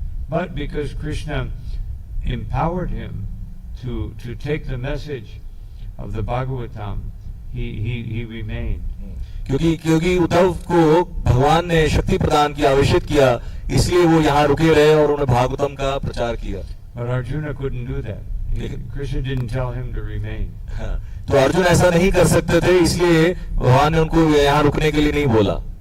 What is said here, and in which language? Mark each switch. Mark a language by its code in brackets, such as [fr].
[en] But because Krishna empowered him to take the message of the Bhagavatam, he remained. [hi] क्योंकि उद्धव को भगवान ने शक्ति प्रदान किया, आवेशित किया, इसलिए वो यहाँ रुके रहे और उन्होंने भागवतम का प्रचार किया. [en] But Arjuna couldn't do that. Krishna didn't tell him to remain. [hi] तो अर्जुन ऐसा नहीं कर सकते थे, इसलिए भगवान ने उनको यहाँ रुकने के लिए नहीं बोला.